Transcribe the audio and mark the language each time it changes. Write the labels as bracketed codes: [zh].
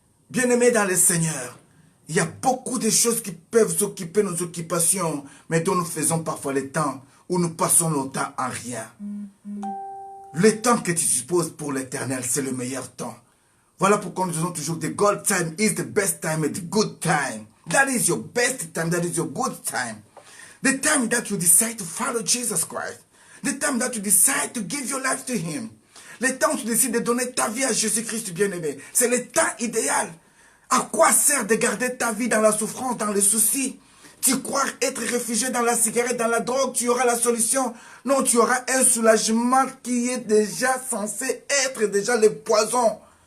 [fr] Bien-aimé dans le Seigneur, il y a beaucoup de choses qui peuvent occuper nos occupations, mais dont nous faisons parfois le temps, où nous passons notre temps en rien. Le temps que tu disposes pour l'éternel, c'est le meilleur temps. Voilà pourquoi nous disons toujours [en] the God time is the best time and the good time. That is your best time, that is your good time. The time that you decide to follow Jesus Christ. The time that you decide to give your life to Him. [fr] Le temps où tu décides de donner ta vie à Jésus-Christ bien-aimé. C'est le temps idéal. À quoi sert de garder ta vie dans la souffrance, dans les soucis? Tu crois être réfugié dans la cigarette, dans la drogue, tu auras la solution. Non, tu auras un soulagement qui est déjà censé être déjà le poison.